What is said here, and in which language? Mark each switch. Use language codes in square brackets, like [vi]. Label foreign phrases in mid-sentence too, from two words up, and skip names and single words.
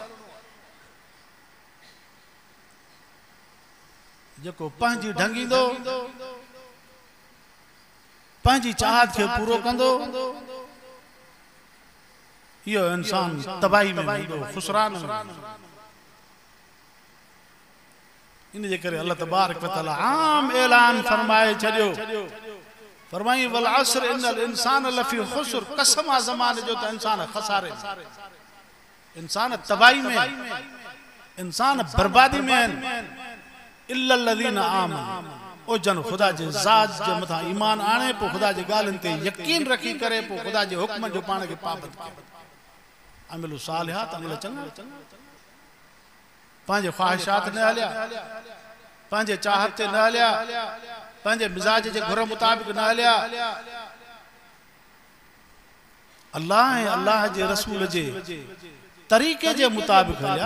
[sd] जेको पंहिंजी ढंगींदो, पंहिंजी चाहत खे पूरो कंदो, इहो इंसान तबाही में वेंदो, खुसरान में। इन जे करे अल्लाह [ar] تبارك وتعالى [sd] आम ऐलान फरमाए छॾियो, फरमाई [ar] والعصر إن الإنسان لفي خسر, [sd] कसम आ ज़माने जो त इंसान खसारे में, इंसान तबाही में, इंसान बर्बादी में। [ar] إلا الذين آمنوا, [sd] ओ जन खुदा जे ज़ात जे मथा ईमान आणे, पो खुदा जे ॻाल्हियुनि ते यकीन रखी करे, पो खुदा जे हुक्म जो पाण खे पाबंद कयो, [ar] عملوا الصالحات, [sd] अमल चङा, पंहिंजे ख्वाहिशात न हलिया, पंहिंजे चाहत ते न हलिया, पंहिंजे मिजाज जे घुर मुताबिक न हलिया, अल्लाह ऐं अल्लाह जे रसूल जे तरीक़े जे मुताबिक हलिया।